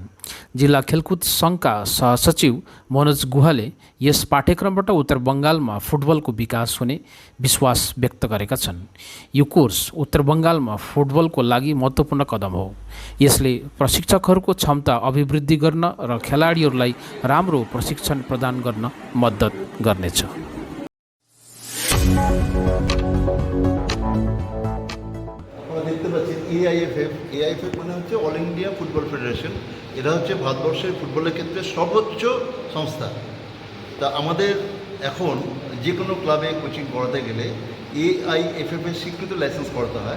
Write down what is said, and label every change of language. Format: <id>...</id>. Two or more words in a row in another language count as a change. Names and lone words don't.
<ne>जिल्ला खेलकुद सङ्घका सहसचिव मनोज गुहाले यस पाठ्यक्रमबाट उत्तर बङ्गालमा फुटबलको विकास हुने विश्वास व्यक्त गरेका छन्। यो कोर्स उत्तर बङ्गालमा फुटबलको लागि महत्त्वपूर्ण कदम हो। यसले प्रशिक्षकहरूको क्षमता अभिवृद्धि गर्न र खेलाडीहरूलाई राम्रो प्रशिक्षण प्रदान गर्न मद्दत गर्नेछ।</ne> <bn>দেখতে পাচ্ছেন এআইএফএফ মানে হচ্ছে অল ইন্ডিয়া ফুটবল ফেডারেশন। এরা হচ্ছে ভারতবর্ষের ফুটবলের ক্ষেত্রে সর্বোচ্চ সংস্থা। তা আমাদের এখন যে কোনো ক্লাবে কোচিং করাতে গেলে এআইএফএফ এর স্বীকৃত লাইসেন্স করাতে হয়।</bn>